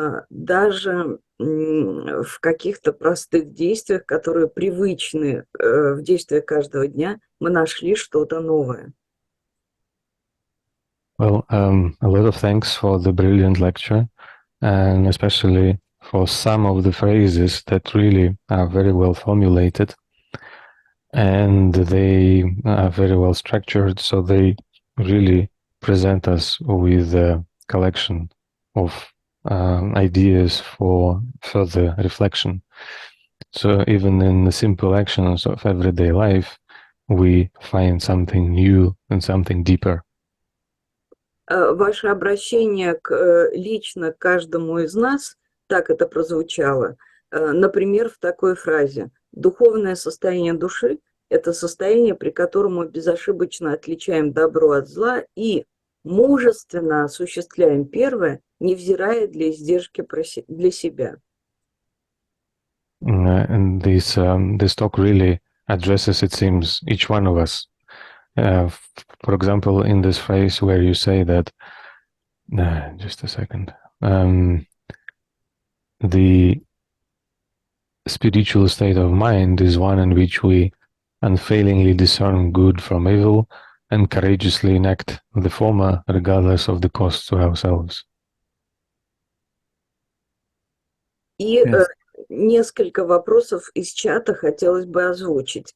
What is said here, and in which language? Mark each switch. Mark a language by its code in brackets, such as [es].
[ru] Даже в каких-то простых действиях, которые привычны в действиях каждого дня, мы нашли что-то новое. [en] Well, a lot of thanks for the brilliant lecture, and especially for some of the phrases that really are very well formulated, and they are very well structured, so they really present us with a collection of ideas for further reflection. So even in the simple actions of everyday life, we find something new and something deeper. [ru] Ваше обращение лично к каждому из нас, так это прозвучало, например, в такой фразе: «Духовное состояние души – это состояние, при котором мы безошибочно отличаем добро от зла и мужественно осуществляем первое, невзирая для издержки для себя». [en] And this talk really addresses, it seems, each one of us. For example, in this phrase where you say that, just a second, the spiritual state of mind is one in which we unfailingly discern good from evil and courageously enact the former regardless of the cost to ourselves. [ru] И несколько вопросов из чата хотелось бы озвучить.